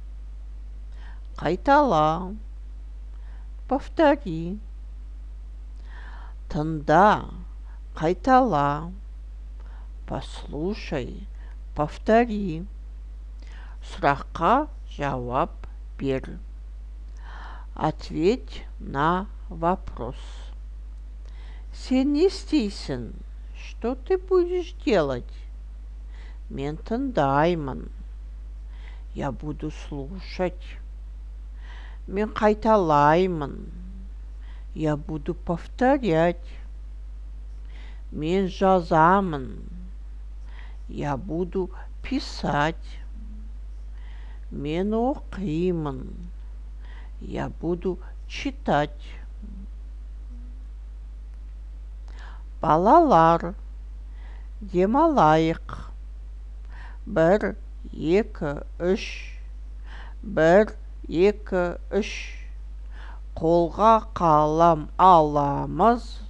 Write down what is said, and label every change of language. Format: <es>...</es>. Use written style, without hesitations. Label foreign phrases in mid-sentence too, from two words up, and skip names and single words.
<kk>Қайтала. Повтори. Тыңда. Қайтала.</kk> <ru>Послушай. Повтори.</ru> <kk>Сұраққа жауап бер.</kk> <ru>Ответь на вопрос.</ru> <kk>Сен не істейсің?</kk> <ru>Что ты будешь делать?</ru> <kk>Мен тыңдаймын.</kk> <ru>Я буду слушать.</ru> <kk>Мен қайталаймын.</kk> <ru>Я буду повторять.</ru> <kk>Мен жазамын.</kk> <ru>Я буду писать.</ru> <kk>Мен оқимын.</kk> <ru>Я буду читать.</ru> <kk>Балалар, демалайық. 1, 2, 3. 1, 2, 3. Қолға қалам аламыз.</kk>